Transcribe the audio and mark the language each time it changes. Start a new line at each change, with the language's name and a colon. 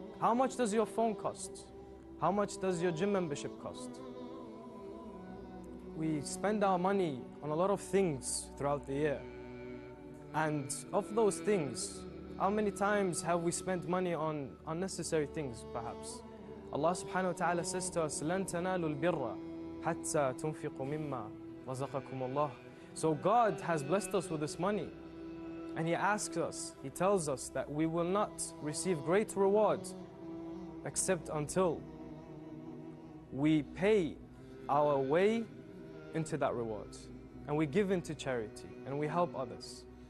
English: How much does your phone cost? How much does your gym membership cost? We spend our money on a lot of things throughout the year. And of those things, how many times have we spent money on unnecessary things, perhaps?
Arabic: Allah subhanahu wa ta'ala
English: says to us,
Arabic: لَن تَنَالُوا الْبِرَّ حَتَّى تُنْفِقُوا مِمَّا رَزَقَكُمُ اللَّهُ.
English: So God has blessed us with this money. And He asks us, He tells us that we will not receive great reward except until we pay our way into that reward. And we give into charity and we help others.